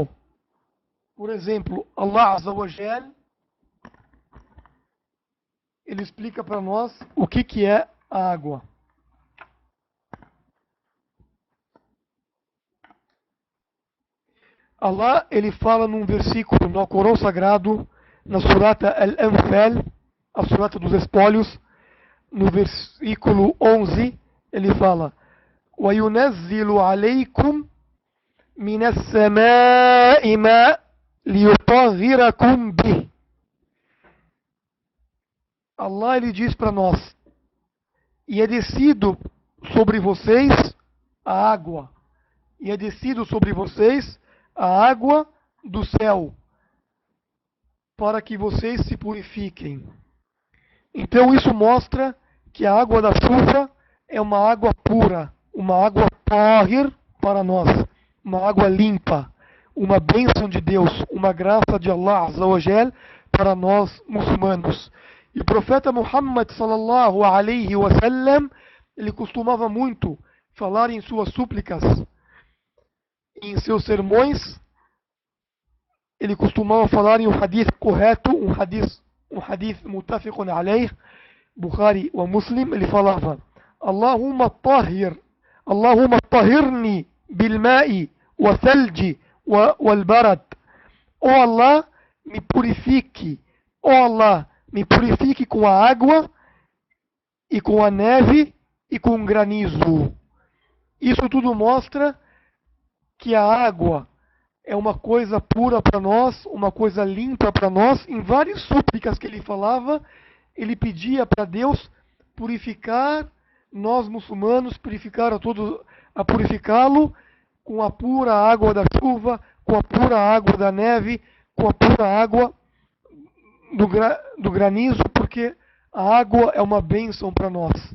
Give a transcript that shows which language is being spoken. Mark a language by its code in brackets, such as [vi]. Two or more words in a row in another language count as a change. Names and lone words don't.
[pt] Por exemplo, [ar] الله عز وجل, [pt] ele explica para nós o que é a água. Allah, ele fala num versículo no Corão Sagrado, na surata Al-Anfal, a surata dos espólios, no versículo 11, ele fala: [ar] وَيُنَزِّلُ عَلَيْكُمْ مِنَ السَّمَاءِ مَاءً لِيُطَهِّرَكُمْ بِهِ. [pt] Allah, ele diz para nós: e é descido sobre vocês a água, e é descido sobre vocês a água do céu, para que vocês se purifiquem. Então isso mostra que a água da chuva é uma água pura, uma água tahir para nós, uma água limpa, uma bênção de Deus, uma graça de [ar] الله عز وجل [pt] para nós muçulmanos. E o profeta Muhammad [ar] صلى الله عليه وسلم, [pt] ele costumava muito falar em suas súplicas, em seus sermões, ele costumava falar em um hadith correto, um [ar] حديث متفق عليه, [pt] Bukhari wa Muslim, ele falava: [ar] اللهم طهرني بالماء والثلج والبرد. [pt] Oh Allah, me purifique. Oh Allah, me purifique com a água e com a neve e com o granizo. Isso tudo mostra que a água é uma coisa pura para nós, uma coisa limpa para nós. Em várias súplicas que ele falava, ele pedia para Deus purificar nós muçulmanos, purificá-lo com a pura água da chuva, com a pura água da neve, com a pura água do granizo, porque a água é uma bênção para nós.